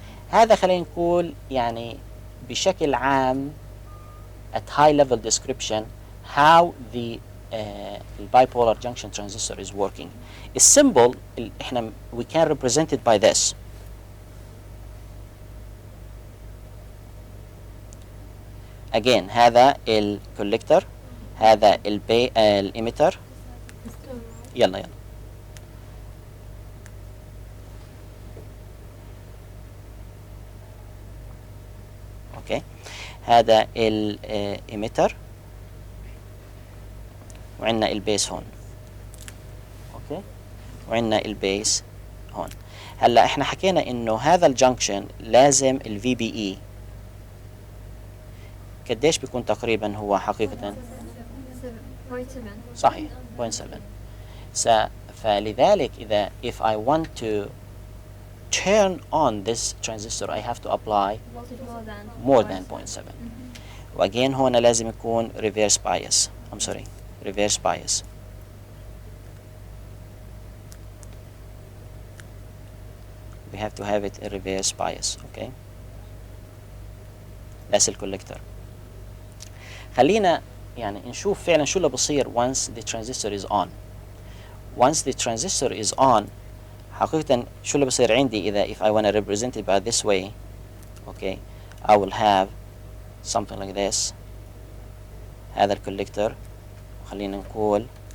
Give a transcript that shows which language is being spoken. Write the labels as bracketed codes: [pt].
[ar] هذا خلينا نقول يعني بشكل عام [en] at high level description how the bipolar junction transistor is working. The symbol احنا we can represent it by this. [ar] Again هذا الكوليكتور، هذا الإيميتر. يلا اوكي، هذا الإيميتر وعندنا البيس هون، اوكي، وعندنا البيس هون. هلا احنا حكينا انه هذا الجنكشن لازم الفي بي اي قديش بيكون تقريبا هو حقيقة؟ 0.7. صحيح 0.7. فلذلك إذا [en] if I want to turn on this transistor I have to apply more than 0.7. [ar] وأجين هنا لازم يكون [en] reverse bias. I'm sorry, reverse bias. We have to have it a reverse bias, okay. That's الكوليكتور. [ar] خلينا يعني نشوف فعلا شو اللي بصير [en] once the transistor is on. Once the transistor is on [ar] حقيقة شو اللي بصير عندي إذا [en] if I want to represent it by this way, okay, I will have something like this. [ar] هذا الكوليكتور، خلينا نقول